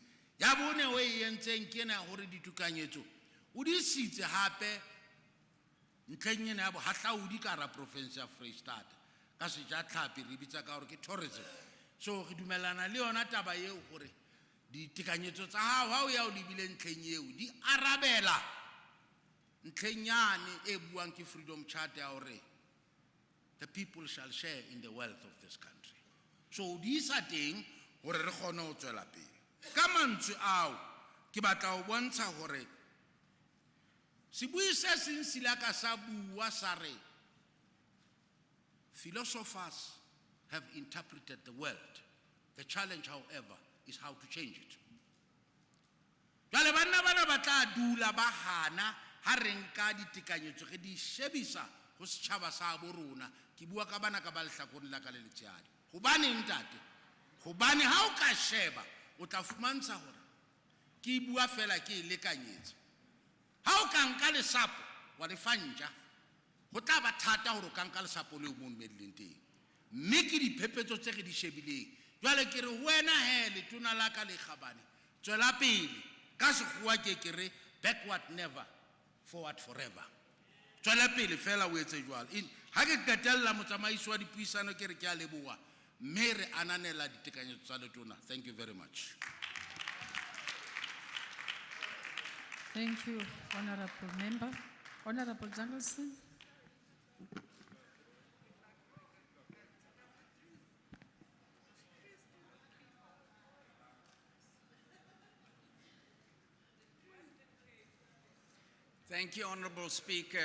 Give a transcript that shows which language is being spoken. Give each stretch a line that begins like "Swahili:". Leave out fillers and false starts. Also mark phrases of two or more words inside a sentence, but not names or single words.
Southern Sotho: Ya bone o e entseng ke ena hore ditekanyetso o di sitse hape ntlheng ena ya bohahlaudi ka hara province ya Freistata, ka sejatlhapi re bitsa ka hore ke tourism. So re dumellana le yona taba eo hore ditekanyetso tsa hao ha o ya o lebile ntlheng eo di arabela ntlheng yane e buang ke Freedom Charter ya hore
English: the people shall share in the wealth of this country.
Southern Sotho: So di isa teng hore re kgone ho tswela pele. Ka mantswe ao ke batla ho bontsha hore sebui se seng silaka sa bua sa re
English: philosophers have interpreted the world. The challenge, however, is how to change it.
Southern Sotho: Jwale banna bana ba tla dula ba hana ha re nka ditekanyetso re di shebisa ho setjhaba sa bo rona. Ke bua ka bana ka ba lehlakoreng la ka le letshehadi. Hobane ntate, hobane ha o ka sheba o tla fumantsha hore ke bua fela ke lekanyetsa. Ha o ka nka lesapo wa le fanja, ho tla ba thata hore o ka nka lesapo leo mo medleng teng. Mme ke diphephetso tse re di shebileng. Jwale ke re wena he letona la ka le Kgabane, tswela pele ka sekgowa ke re
English: backward never, forward forever.
Southern Sotho: Tswela pele fela o etse jwalo. Ha ke qetella motsamaisi wa dipuisano ke re ke a leboha, mme re ananela ditekanyetso tsa letona.
English: Thank you very much. Thank you, Honorable Member. Honorable Danielson. Thank you, Honourable Speaker.